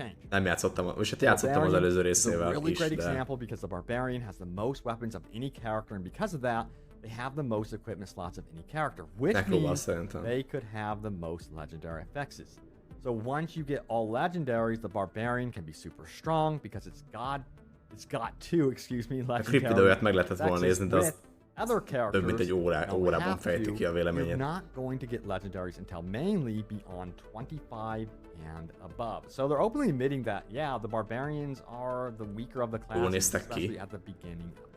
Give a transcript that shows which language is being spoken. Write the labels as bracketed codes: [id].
[hu] Nem játszottam, és hát játszottam az előző részével is, de... [en] Because the barbarian has the most weapons of any character, and because of that, they have the most equipment slots of any character, which means they could have the most legendary effects. So once you get all legendaries, the barbarian can be super strong because it's got two, legendary. [hu] A Krip videóját meg lehetett volna nézni, de az több mint egy órában fejti ki a véleményét. [en] You're not going to get legendaries until mainly beyond 25 and above. So they're openly admitting that, yeah, the barbarians are the weaker of the classes, especially at the beginning of